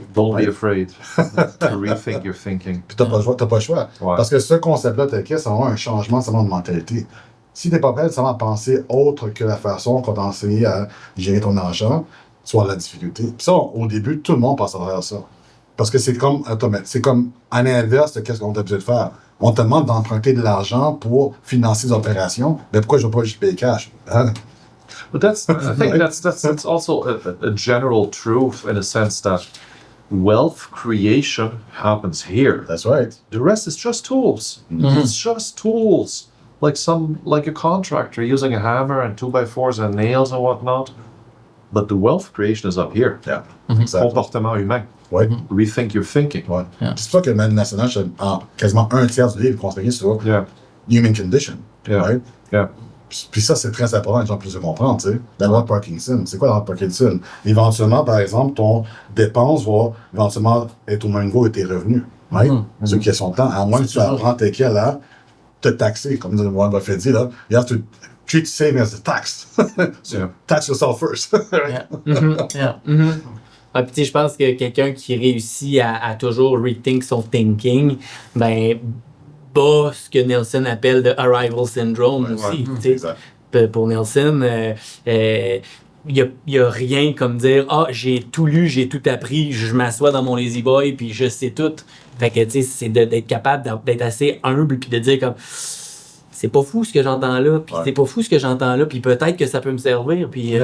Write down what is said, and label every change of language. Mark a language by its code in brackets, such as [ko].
[en] Don't be afraid to rethink your thinking. [fr] Puis t'as pas le choix. Ouais. Parce que ce concept-là, tel quel, c'est vraiment un changement seulement de mentalité. Si t'es pas prêt seulement à penser autre que la façon qu'on t'a enseigné à gérer ton argent, tu vas avoir de la difficulté. Puis ça, au début, tout le monde passe à travers ça. Parce que c'est comme automatique. C'est comme à l'inverse de qu'est-ce qu'on t'a besoin de faire. On te demande d'emprunter de l'argent pour financer des opérations. Mais pourquoi je ne vais pas juste payer cash? Hein? [en] But I think that's also a general truth in a sense that wealth creation happens here. That's right. The rest is just tools. It's just tools. Like a contractor using a hammer and 2x4s and nails and whatnot. But the wealth creation is up here. Yeah. [fr] Exactement. Comportement humain. Ouais. [en] Rethink your thinking. [fr] Ouais. [en] Yeah. [fr] C'est pour ça que le Manuel national, c'est quasiment un tiers du livre consacré sur [en] Yeah. human condition. Yeah. Right? Yeah. [fr] Puis ça, c'est très important, les gens puissent le comprendre, tu sais. La loi de Parkinson, c'est quoi la loi de Parkinson? Éventuellement, par exemple, ton dépense va éventuellement être au même niveau que tes revenus, [en] right? [fr] C'est une question de temps. À moins que tu apprends tes cas là, te taxer, comme Warren Buffett dit, là. [en] You have to treat saving as a tax. So, Yeah. tax yourself first. Yeah. Yeah. [fr] Ah, puis tu sais, je pense que quelqu'un qui réussit à toujours rethink son thinking, ben, bat ce que Nelson appelle de [en] arrival syndrome [fr] aussi. Tu sais. Exact. Pour Nelson, il n'y a rien comme dire « Ah, j'ai tout lu, j'ai tout appris, je m'assois dans mon lazy boy, puis je sais tout. » Fait que, tu sais, c'est d'être capable d'être assez humble, puis de dire comme « C'est pas fou ce que j'entends là, puis c'est pas fou ce que j'entends là, puis peut-être que ça peut me servir. » Puis